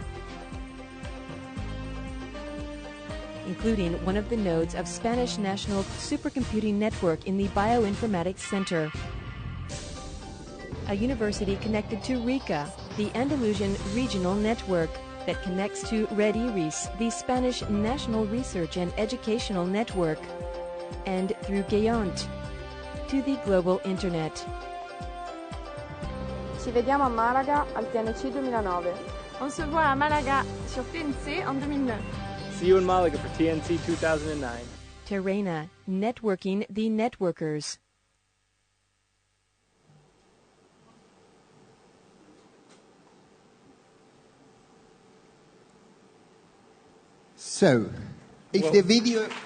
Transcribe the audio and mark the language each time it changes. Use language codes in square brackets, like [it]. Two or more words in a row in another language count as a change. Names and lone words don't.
[en] Including one of the nodes of Spanish National Supercomputing Network in the Bioinformatics Center. a university connected to RICA, the Andalusian Regional Network, that connects to Red Iris, the Spanish National Research and Educational Network, and through Gayant to the global internet. [it] Ci vediamo a Malaga al TNC 2009. [fr] On se voit à Malaga sur TNC en 2009. [en] See you in Malaga for TNC 2009. Terrena, networking the networkers. So, if the video...